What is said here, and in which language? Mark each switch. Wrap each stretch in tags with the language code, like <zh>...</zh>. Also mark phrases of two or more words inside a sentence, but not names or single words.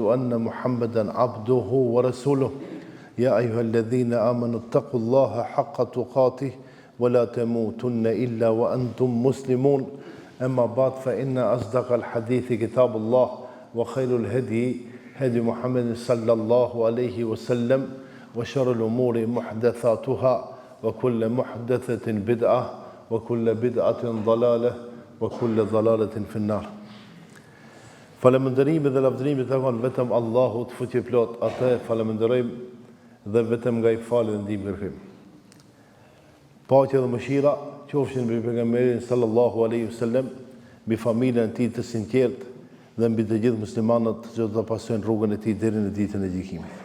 <ar>أن محمدا عبده ورسوله يا أيها الذين آمنوا اتقوا الله حق تقاته ولا تموتن إلا وأنتم مسلمون أما بعد فإن أصدق الحديث كتاب الله وخير الهدي هدي محمد صلى الله عليه وسلم وشر الأمور محدثاتها وكل محدثة بدعة وكل بدعة ضلالة وكل ضلالة في النار.</ar> <sq>Falëndërimi dhe lavdërimi të takon vetëm Allahut fuqiplot, atë falënderojmë dhe vetëm nga i falë dhe ndihmë kërkojmë. Paqja dhe mëshira qofshin mbi pejgamberin</sq> <ar>صلى الله عليه وسلم,</ar> <sq>mbi familjen e tij të sinqert dhe mbi të gjithë muslimanët që do të pasojnë rrugën e tij deri në ditën e gjykimit.</sq>